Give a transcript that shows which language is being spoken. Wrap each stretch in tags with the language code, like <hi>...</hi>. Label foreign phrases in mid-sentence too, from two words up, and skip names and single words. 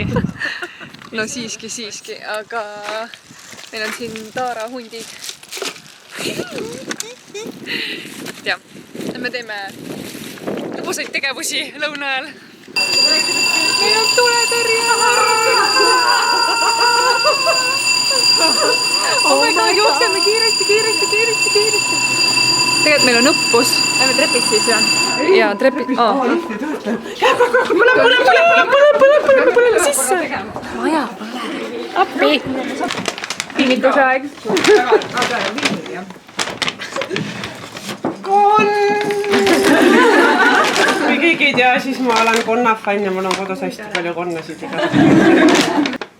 <et>No siiski, aga meil on siin Taara hundid. Ja me teeme lõbusaid tegevusi lõuna ajal. Meil on tuletõrje!</et> <en>Oh my god,</en> <et>jookseme kiiresti. Tegelikult meil on õppus. Lähme trepist siis või? Ja trepid... Põle sisse! Maja. Appi! Pinnituse aeg. Kui keegi ei tea, siis ma olen konnafann ja mul on kodus hästi palju konnasid iga.</et>